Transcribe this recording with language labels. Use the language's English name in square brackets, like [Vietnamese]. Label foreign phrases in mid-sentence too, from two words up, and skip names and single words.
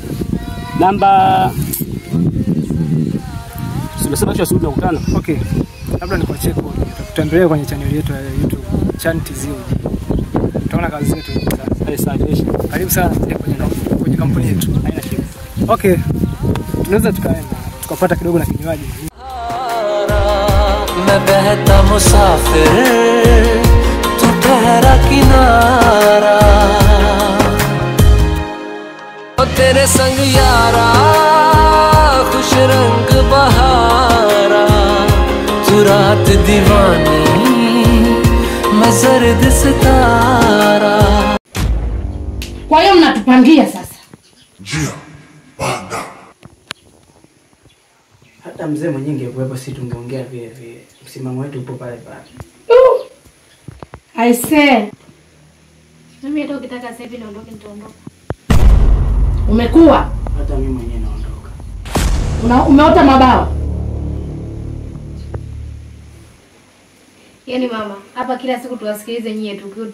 [Swahili] Namba Sasa kesho asubuhi tunakutana. Okay. labda nikuachie kodi. Tutembelee kwenye channel yetu ya YouTube, ChanTZOG. Tutaona kazi zetu za installation. Karibu sana kwenye kampuni yetu. Haina shida. Okay. Tunaweza tukaenda tukapata kidogo na kinywaji. [Hindi] मैं बहता मुसाफिर तू ठहरा किनारा ओ तेरे संग यारा खुश रंग बहारा तू रात दीवानी मैं जर्द सितारा. [Swahili] Kwa hiyo mnatupangia sasa. Njia panda. Hata mzee mwenyewe ingekuwepo si tungeongea vile vile. Msimamo wetu upo pale pale. [English] I say, [Swahili] Mimi hata ukitaka sasa hivi naondoke nitaondoka. umekuwa Hata mimi mwenyewe naondoka. umeota mabawa. Yaani mama, hapa kila siku tuwasikilize nyie tu.